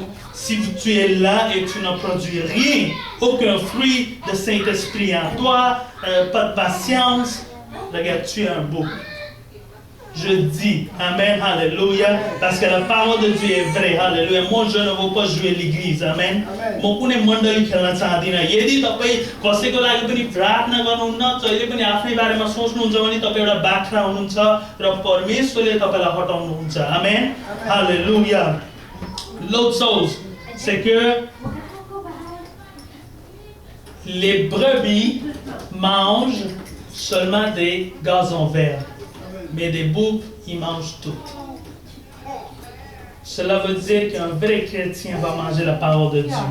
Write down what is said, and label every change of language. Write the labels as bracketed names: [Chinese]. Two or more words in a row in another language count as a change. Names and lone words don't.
[French] Si tu es là et tu ne produis rien, aucun fruit de Saint-Esprit en toi, pas de patience, regarde, tu es un bouc. Je dis, Amen, Alléluia, parce que la parole de Dieu est vraie, Alléluia. Moi, je ne veux pas jouer l'église, Amen. [Nepali] Mon कुनै मण्डली खेल्न चाहदिनँ. यदि तपाईँ कसैको लागि पनि प्रार्थना गर्नुहुन्न, जहिले पनि आफ्नै बारेमा सोच्नुहुन्छ भने तपाईँ एउटा बाख्रा हुनुहुन्छ र परमेश्वरले तपाईलाई हटाउनुहुन्छ. [French] Amen. Alléluia. L'autre chose, c'est que les brebis mangent seulement des gazons verts. Mais des boucs, ils mangent tout. Cela veut dire qu'un vrai chrétien va manger la parole de Dieu.